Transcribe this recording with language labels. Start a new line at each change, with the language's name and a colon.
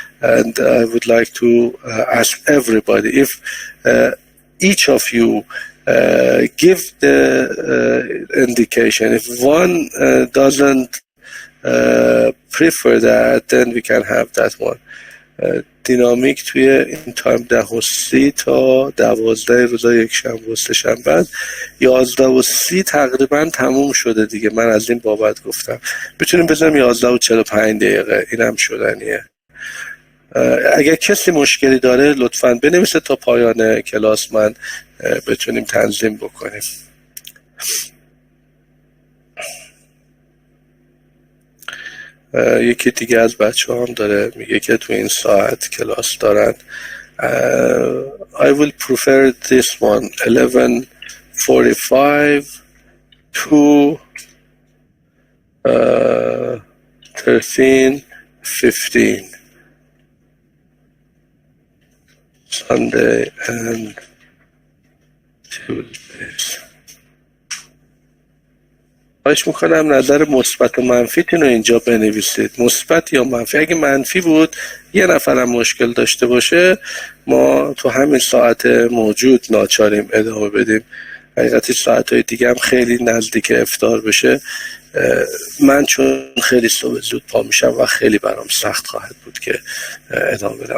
English: And I would like to ask everybody if each of you give the indication. If one doesn't prefer that, then we can have that one.
Persian: دینامیک توی این تایم 10:30 تا 12 روزای یکشنبه و سه‌شنبه. 11:30 تقریبا تموم شده دیگه. من از این بابت گفتم میتونیم بذاریم 11:45 دقیقه. اینم شدنیه. اگر کسی مشکلی داره لطفاً بنویسه تا پایان کلاس من بتونیم تنظیم بکنیم. یکی دیگه از بچه هم داره میگه که تو این ساعت کلاس دارن.
English: I will prefer this one 11:45 to 13:15 Sunday and Tuesdays.
Persian: خواهش میکنم نظر مثبت و منفیتون رو اینجا بنویسید، مثبت یا منفی. اگه منفی بود یه نفرم مشکل داشته باشه ما تو همین ساعت موجود ناچاریم ادامه بدیم. حقیقتی ساعتهای دیگه هم خیلی نزدیک افطار بشه، من چون خیلی صبح زود پا میشم و خیلی برام سخت خواهد بود که ادامه بدم.